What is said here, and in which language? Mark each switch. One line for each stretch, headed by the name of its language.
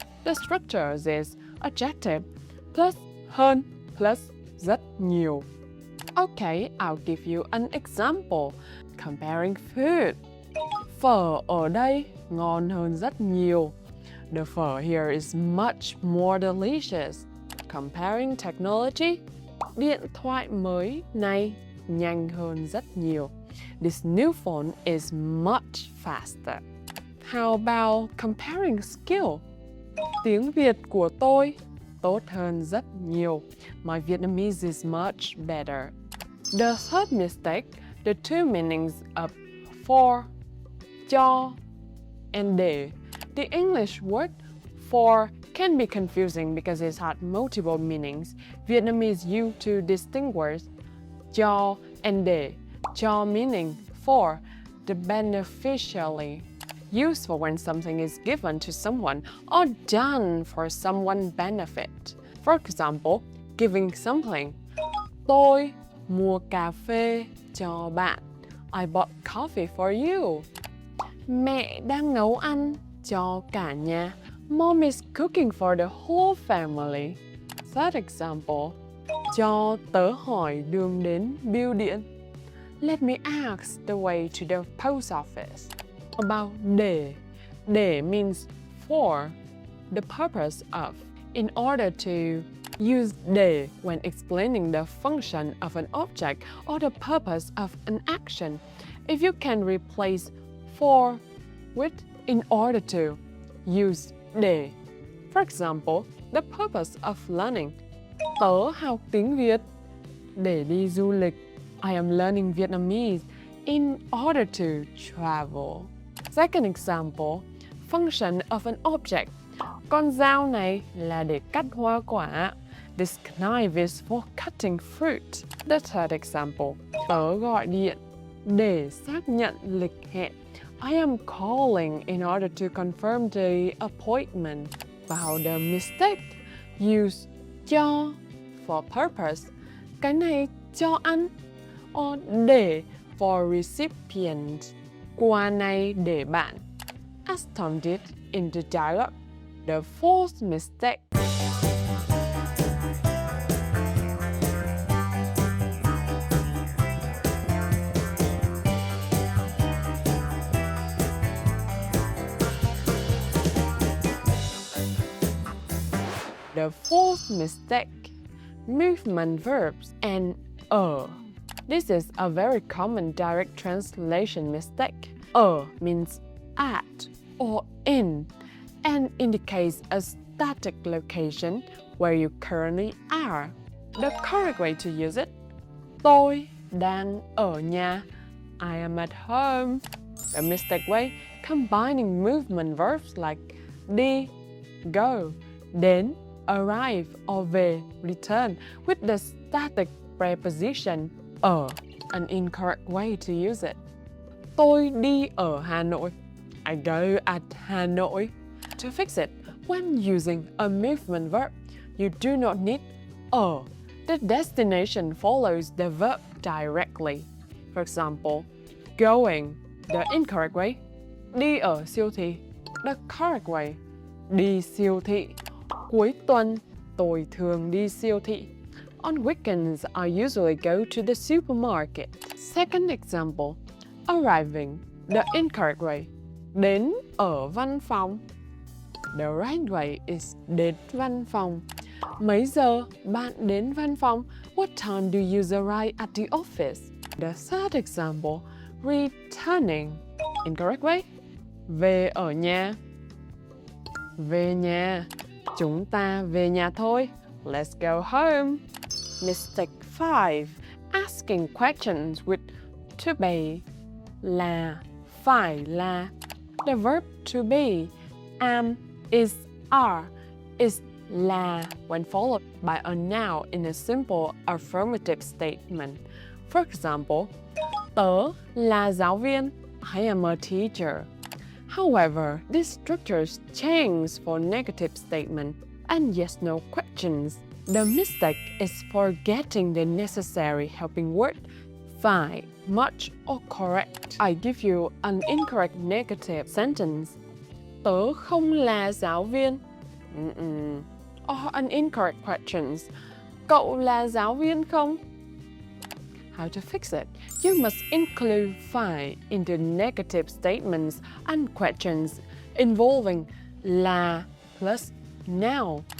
English: The structure is adjective plus hơn plus
Vietnamese: rất nhiều.
English: Okay, I'll give you an example. Comparing food.
Vietnamese: Phở ở đây ngon hơn rất nhiều.
English: The phở here is much more delicious. Comparing technology,
Vietnamese: điện thoại mới này nhanh hơn rất nhiều.
English: This new phone is much faster. How about comparing skill?
Vietnamese: Tiếng Việt của tôi tốt hơn rất nhiều.
English: My Vietnamese is much better. The third mistake, the two meanings of for, cho, and để. The English word for can be confusing because it had multiple meanings. Vietnamese used to distinguish cho and để. Cho meaning for, the beneficially, used for when something is given to someone or done for someone's benefit. For example, giving something.
Vietnamese: Tôi mua cà phê cho bạn.
English: I bought coffee for you.
Vietnamese: Mẹ đang nấu ăn cho cả nhà.
English: Mom is cooking for the whole family. Third example,
Vietnamese: cho tớ hỏi đường đến bưu điện.
English: Let me ask the way to the post office. About để. Để means for, the purpose of. In order to use để when explaining the function of an object or the purpose of an action. If you can replace for with in order to, use để. For example, the purpose of learning.
Vietnamese: Tớ học tiếng Việt để đi du lịch.
English: I am learning Vietnamese in order to travel. Second example, function of an object.
Vietnamese: Con dao này là để cắt hoa quả.
English: This knife is for cutting fruit. The third example,
Vietnamese: tớ gọi điện để xác nhận lịch hẹn.
English: I am calling in order to confirm the appointment. About the mistake, use cho for purpose.
Vietnamese: Cái này cho ăn. Or để
English: for recipient.
Vietnamese: Quà này để bạn.
English: As Tom did in the dialogue. The fourth mistake. The fourth mistake, movement verbs and ở. This is a very common direct translation mistake. Ở means at or in and indicates a static location where you currently are. The correct way to use it,
Vietnamese: tôi đang ở nhà.
English: I am at home. The mistake way, combining movement verbs like đi, go, đến, arrive or về, return with the static preposition ở. An incorrect way to use it.
Vietnamese: Tôi đi ở Hà Nội.
English: I go at Hanoi. To fix it, when using a movement verb, you do not need ở. The destination follows the verb directly. For example, going, the incorrect way,
Vietnamese: đi ở siêu thị.
English: The correct way,
Vietnamese: đi siêu thị. Cuối tuần, tôi thường đi siêu thị.
English: On weekends, I usually go to the supermarket. Second example, arriving, the incorrect way,
Vietnamese: đến ở văn phòng.
English: The right way is
Vietnamese: đến văn phòng. Mấy giờ bạn đến văn phòng?
English: What time do you arrive at the office? The third example, returning, incorrect way,
Vietnamese: về ở nhà. Về nhà. Chúng ta về nhà thôi.
English: Let's go home. Mistake 5. Asking questions with to be, là, phải là. The verb to be, am, is, are, is là when followed by a noun in a simple affirmative statement. For example,
Vietnamese: tớ là giáo viên.
English: I am a teacher. However, these structures change for negative statement and yes/no questions. The mistake is forgetting the necessary helping word phải, much, or correct. I give you an incorrect negative sentence.
Vietnamese: Tớ không là giáo viên.
English: Or an incorrect questions.
Vietnamese: Cậu là giáo viên không?
English: How to fix it? You must include phải into negative statements and questions involving là plus now.